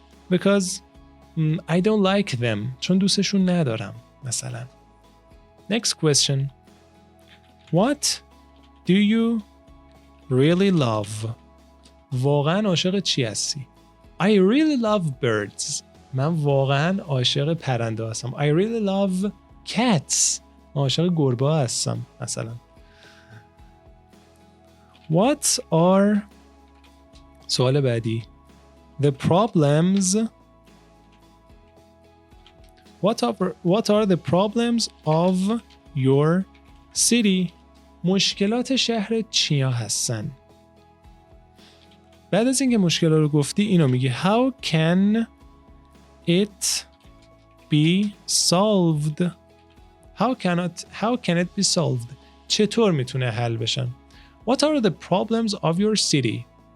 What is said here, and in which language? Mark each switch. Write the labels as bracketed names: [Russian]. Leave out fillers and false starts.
[English] Because I don't like them. [Persian] چون دوستشون ندارم مثلا. [English] Next question. What do you really love? [Persian] واقعا عاشق چی هستی؟ [English] I really love birds. [Persian] من واقعا عاشق پرنده هستم. [English] I really love cats. [Persian] عاشق گربه هستم مثلا. [English] What are [Persian] سوال بعدی. [English] The problems. What are the problems of your city? [Persian] مشکلات شهر چیا هستن؟ بعد از اینکه مشکلات رو گفتی اینو میگی [English] How can it be solved? How can it be solved? [Persian] چطور میتونه حل بشن؟ [English] What are the problems of your city?